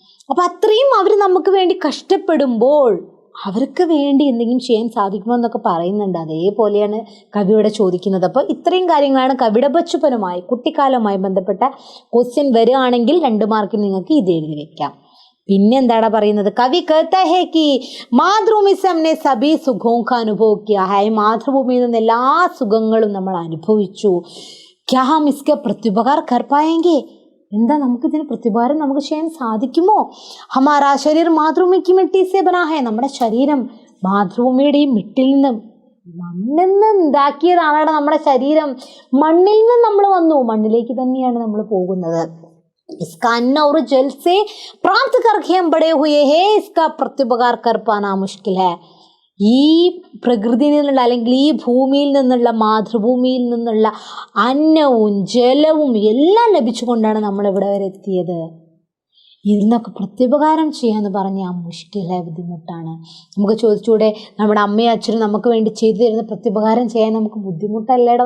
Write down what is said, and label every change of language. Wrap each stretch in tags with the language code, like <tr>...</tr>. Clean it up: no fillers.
<ml>അപ്പം അത്രയും അവർ നമുക്ക് വേണ്ടി കഷ്ടപ്പെടുമ്പോൾ അവർക്ക് വേണ്ടി എന്തെങ്കിലും ചെയ്യാൻ സാധിക്കുമോ എന്നൊക്കെ പറയുന്നുണ്ട്. അതേപോലെയാണ് കവിയോടെ ചോദിക്കുന്നത്. അപ്പോൾ ഇത്രയും കാര്യങ്ങളാണ് കവിയുടെ ബച്ചുപ്പനുമായി കുട്ടിക്കാലവുമായി ബന്ധപ്പെട്ട ക്വസ്റ്റ്യൻ വരികയാണെങ്കിൽ 2 മാർക്കിന് നിങ്ങൾക്ക് ഇത് എഴുതി വെക്കാം. പിന്നെ എന്താണ് പറയുന്നത്?</ml> <hi>കവി कहता है कि മാതൃഭൂമി से हमने सभी सुखों का अनुभव किया है.</hi> <ml>മാതൃഭൂമിയിൽ നിന്ന് എല്ലാ സുഖങ്ങളും നമ്മൾ അനുഭവിച്ചു.</ml> <hi>क्या हम इसके प्रत्युपकार कर पाएंगे?</hi> <ml>എന്താ നമുക്കിതിന് പ്രത്യുപകാരം നമുക്ക് ചെയ്യാൻ സാധിക്കുമോ?</ml> <hi>ഹമാരാ ശരീർ മാതൃഭൂമിക്ക് മിട്ടി സെ ബനാ ഹൈ.</hi> <ml>നമ്മുടെ ശരീരം മാതൃഭൂമിയുടെയും മിട്ടിൽ നിന്നും മണ്ണിൽ നിന്ന് ഉണ്ടാക്കിയതാണ് നമ്മുടെ ശരീരം. മണ്ണിൽ നിന്ന് നമ്മൾ വന്നു, മണ്ണിലേക്ക് തന്നെയാണ് നമ്മൾ പോകുന്നത്.</ml> <hi>इसका अन्न और जल से प्राप्त करके हम बड़े हुए हैं. इसका प्रत्युपकार कर पाना मुश्किल है.</hi> <ml>ഈ പ്രകൃതിയിൽ നിന്നുള്ള അല്ലെങ്കിൽ ഈ ഭൂമിയിൽ നിന്നുള്ള മാതൃഭൂമിയിൽ നിന്നുള്ള അന്നവും ജലവും എല്ലാം ലഭിച്ചുകൊണ്ടാണ് നമ്മളിവിടെ വരെ എത്തിയത്. ഇതിനൊക്കെ പ്രത്യുപകാരം ചെയ്യാന്ന് പറഞ്ഞാൽ മുഷ്കിലായ ബുദ്ധിമുട്ടാണ്. നമുക്ക് ചോദിച്ചൂടെ, നമ്മുടെ അമ്മയും അച്ഛനും നമുക്ക് വേണ്ടി ചെയ്തു തരുന്ന പ്രത്യുപകാരം ചെയ്യാൻ നമുക്ക് ബുദ്ധിമുട്ടല്ലേടാ?</ml>